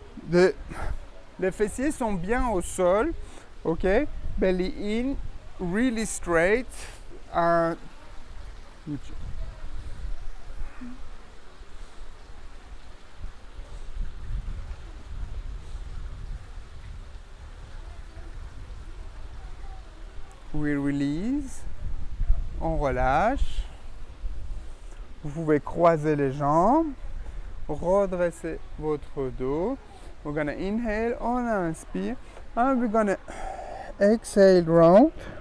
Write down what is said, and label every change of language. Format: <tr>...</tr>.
<fr>Les fessiers sont bien au sol. Ok.</fr> <en>Belly in, really straight. We release.</en> <fr>On relâche. Vous pouvez croiser les jambes. Redressez votre dos.</fr> <en>We're gonna inhale,</en> <fr>on inspire.</fr> <en>And we're gonna exhale round.</en>